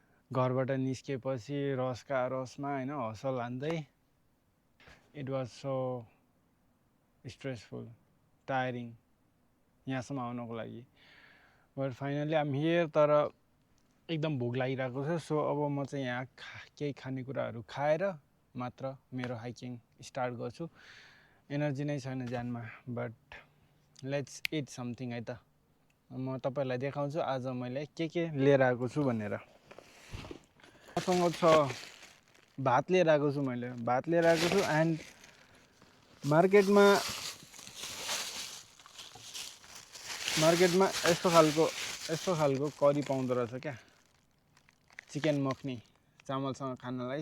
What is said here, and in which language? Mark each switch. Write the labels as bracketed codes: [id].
[ne] घरबाट निस्केपछि रसमा होइन hustle हान्दै, [en] it was so stressful tiring [ne] यहाँसम्म आउनको लागि। [en] But finally I'm here. [ne] तर एकदम भोक लागिरहेको छ। सो अब म चाहिँ यहाँ केही खानेकुराहरू खाएर मात्र मेरो हाइकिङ स्टार्ट गर्छु। एनर्जी नै छैन ज्यानमा, [en] but let's eat something [ne] है त। म तपाईँहरूलाई देखाउँछु आज मैले के लिएर आएको छु भनेर। मसँग छ भात लिएर आएको छु मैले, भात लिएर आएको छु। एन्ड मार्केटमा यस्तो खालको करी पाउँदो रहेछ क्या, चिकन मखनी चामलसँग खानलाई।